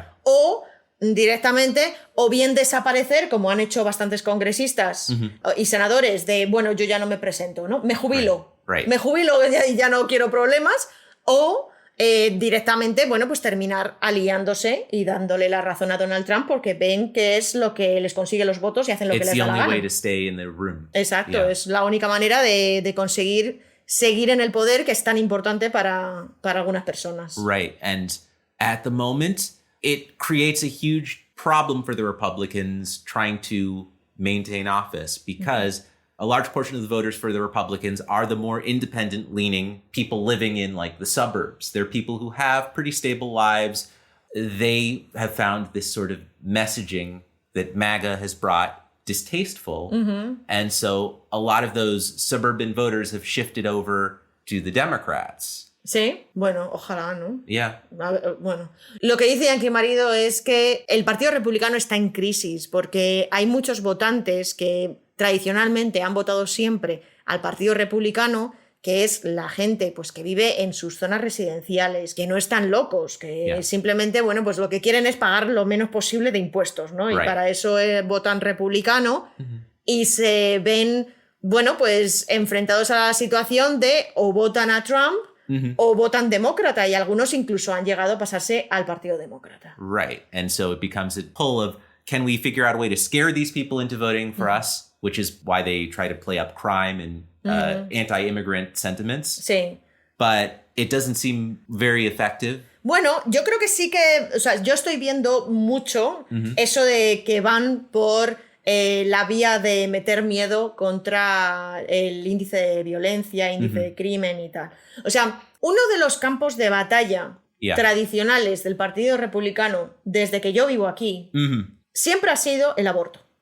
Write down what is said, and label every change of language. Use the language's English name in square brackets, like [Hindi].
[Spanish] o directamente, o bien desaparecer, como han hecho bastantes congresistas y senadores, de, bueno, yo ya no me presento, ¿no? Me jubilo, me jubilo y ya no quiero problemas, o directamente, bueno, pues terminar aliándose y dándole la razón a Donald Trump porque ven que es lo que les consigue los votos y hacen lo que les da la gana. Exacto, es la única manera de conseguir seguir en el poder que es tan importante para algunas personas. [English] Right, and at the moment, it creates a huge problem for the Republicans trying to maintain office because a large portion of the voters for the Republicans are the more independent-leaning people living in, like, the suburbs. They're people who have pretty stable lives. They have found this sort of messaging that MAGA has brought distasteful. And so a lot of those suburban voters have shifted over to the Democrats. [Spanish] Sí, bueno, ojalá, ¿no? [English] Yeah. [Spanish] Bueno, lo que dice Yankee Marido es que el Partido Republicano está en crisis porque hay muchos votantes que tradicionalmente han votado siempre al Partido Republicano, que es la gente pues, que vive en sus zonas residenciales, que no están locos, que simplemente, bueno, pues lo que quieren es pagar lo menos posible de impuestos, ¿no? Y para eso votan republicano y se ven, bueno, pues enfrentados a la situación de o votan a Trump o votan demócrata, y algunos incluso han llegado a pasarse al Partido Demócrata. [English] Right, and so it becomes a pull of, can we figure out a way to scare these people into voting for us? Which is why they try to play up crime and anti-immigrant sentiments. [Spanish] Sí. [English] But it doesn't seem very effective. [Spanish] Bueno, yo creo que sí que... O sea, yo estoy viendo mucho eso de que van por la vía de meter miedo contra el índice de violencia, índice de crimen y tal. O sea, uno de los campos de batalla tradicionales del Partido Republicano desde que yo vivo aquí siempre ha sido el aborto.